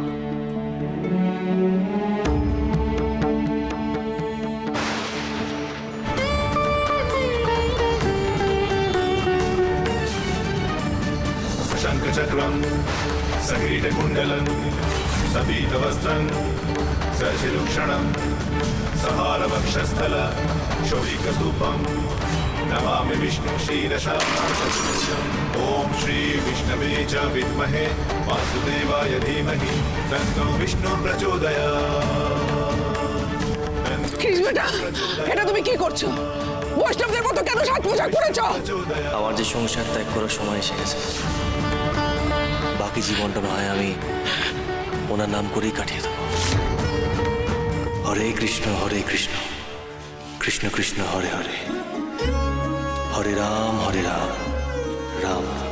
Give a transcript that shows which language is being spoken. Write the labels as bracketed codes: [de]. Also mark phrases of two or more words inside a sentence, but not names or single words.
[sa] शङ्खचक्रं सकिरीटकुण्डलं सपीतवस्त्रं सशिरुक्षणं सहारवक्षस्थल शौरिकस्तूपं नमामि विष्णु क्षीरसा ॐ श्री विष्णवे च विद्महे वासुदेवाय धीमहि तन्नो विष्णु प्रचोदयात्। [bn] কৃষ বেটা, এটা তুমি কি করছো? বৈষ্ণবদের মতো কেন সাজ পোশাক পরেছো? আমার যে সংসার ত্যাগ করার সময় এসে গেছে, বাকি জীবনটা না হয় আমি ওনার নাম করেই কাটিয়ে দেবো। হরে কৃষ্ণ কৃষ্ণ কৃষ্ণ হরে হরে, হরে রাম রাম।